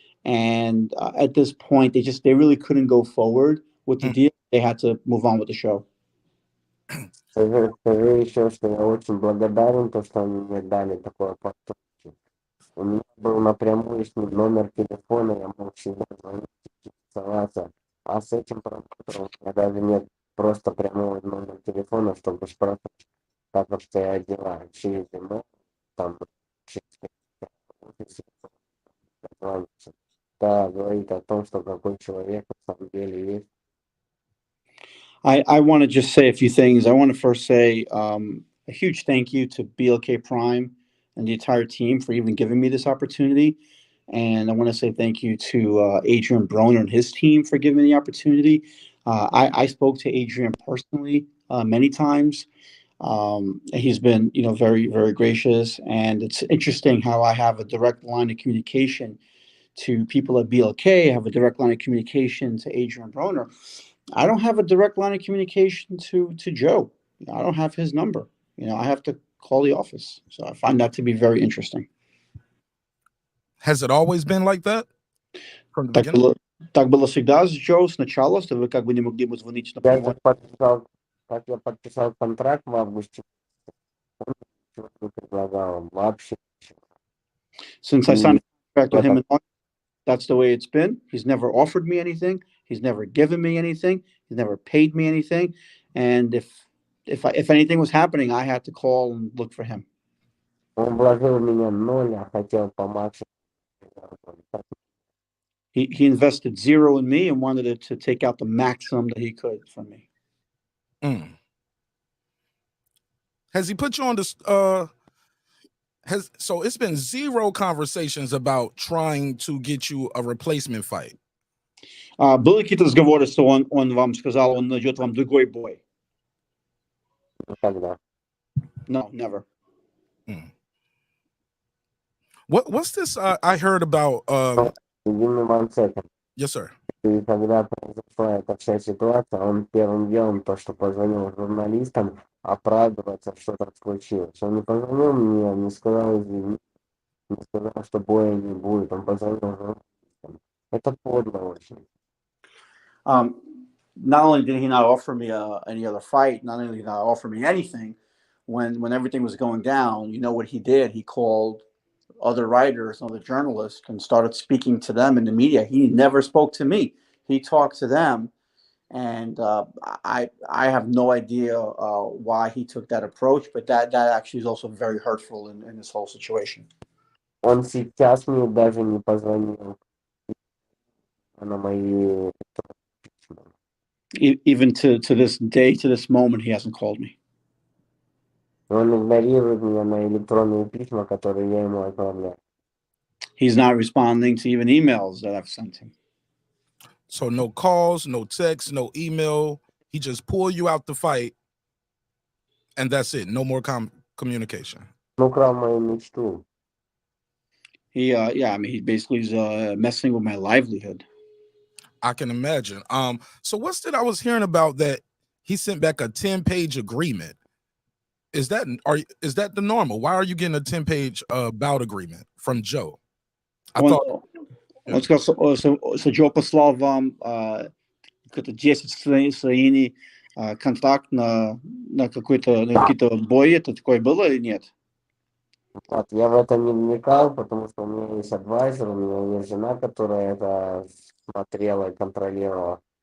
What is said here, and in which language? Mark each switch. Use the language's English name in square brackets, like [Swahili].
[English] and at this point, they really couldn't go forward with the deal. They had to move on with the show. [Russian] Скажи еще, что я очень благодарен, то, что они мне дали такое поступки. У меня был напрямую с ним номер телефона, я мог всегда звонить, интересоваться. А с этим промоутером у меня даже нет просто прямого номера телефона, чтобы спрашивать, как обстоят дела. Через email, там, через офис, дозвониться. Да, говорит о том, что какой человек на самом деле есть. [English] I want to just say a few things. I want to first say a huge thank you to BLK Prime and the entire team for even giving me this opportunity. And I want to say thank you to Adrien Broner and his team for giving me the opportunity. I spoke to Adrien personally many times. He's been, very, very gracious. And it's interesting how I have a direct line of communication to people at BLK. I have a direct line of communication to Adrien Broner. I don't have a direct line of communication to Joe. I don't have his number. I have to call the office. So I find that to be very interesting. Has it always been like that from the beginning? [Russian] Так было всегда с Joe сначала, что вы как бы не могли ему звонить напрямую. Как я подписал контракт в августе, он ничего не предлагал, вообще ничего. [English] Since I signed a contract with him in August, that's the way it's been. He's never offered me anything. He's never given me anything. He's never paid me anything. And if anything was happening, I had to call and look for him. [Russian] Он вложил в меня 0, а хотел по максимуму. [English] He invested 0 in me and wanted to take out the maximum that he could from me. Has he put you on this? So it's been 0 conversations about trying to get you a replacement fight. [Russian] Были какие-то разговоры, что он вам сказал, он найдет вам другой бой? Никогда. [English] No, never. What's this I heard about? Give me 1 second. Yes, sir. [Russian] И когда произошла эта вся ситуация, он первым делом то, что позвонил журналистам, оправдываться, что так случилось. Он не позвонил мне, не сказал извини, не сказал, что боя не будет. Он позвонил журналистам. Это подло очень. [English] Not only did he not offer me any other fight, not only did he not offer me anything, when everything was going down, you know what he did? He called other writers, other journalists, and started speaking to them in the media. He never spoke to me. He talked to them, and I have no idea why he took that approach, but that actually is also very hurtful in this whole situation. [Russian] Он сейчас мне даже не позвонил на мои письма. [English] Even to this day, to this moment, he hasn't called me. [Russian] Он игнорирует меня на электронные письма, которые я ему отправляю. [English] He's not responding to even emails that I've sent him. So no calls, no texts, no email. He just pulled you out the fight, and that's it. No more communication. [Russian] Он украл мою мечту. [English] He he basically is messing with my livelihood. I can imagine. So what's that I was hearing about that he sent back a 10-page agreement? Is that the normal? Why are you getting a 10-page bout agreement from Joe? [Russian] Он сказал, что Joe послал вам какие-то 10 страниц контракт на какие-то бои. Это такое было или нет? Вот, я в это не вникал, потому что у меня есть адвайзер, у меня есть жена, которая это смотрела и контролировала.